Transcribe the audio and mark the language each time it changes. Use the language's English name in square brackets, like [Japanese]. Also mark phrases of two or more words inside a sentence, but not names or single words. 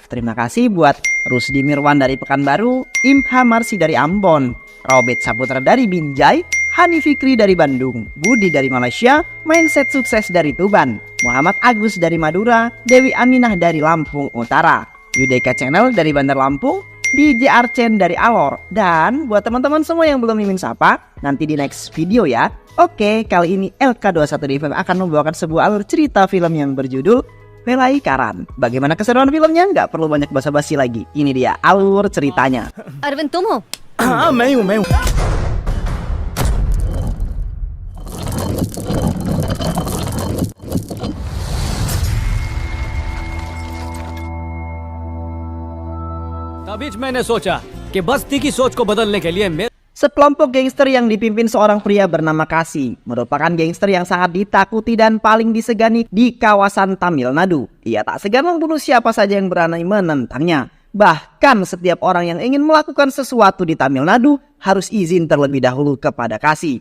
[Indonesian] Terima kasih buat Rusdi Mirwan dari Pekanbaru, Imha Marsi dari Ambon, Robert Saputra dari Binjai, Hani Fikri dari Bandung, Budi dari Malaysia, Mindset Sukses dari Tuban, Muhammad Agus dari Madura, Dewi Aminah dari Lampung Utara, Yudeka Channel dari Bandar Lampung, DJ Archen dari Alor. Dan buat teman-teman semua yang belum mimin sapa, nanti di [English] next video [Indonesian] ya. Oke, kali ini LK21 Revive akan membawakan sebuah alur cerita film yang berjudul Velai-Karan. Bagaimana keseruan filmnya? Nggak perlu banyak basa-basi lagi. Ini dia alur ceritanya. [Hindi] अरविंद तुम हो? हाँ मैं हूँ। तभी मैंने सोचा कि बस्ती की सोच को बदलने के लिए [Indonesian] Sekelompok gangster yang dipimpin seorang pria bernama Kasi merupakan gangster yang sangat ditakuti dan paling disegani di kawasan Tamil Nadu. Ia tak segan membunuh siapa saja yang berani menentangnya. Bahkan setiap orang yang ingin melakukan sesuatu di Tamil Nadu harus izin terlebih dahulu kepada Kasi.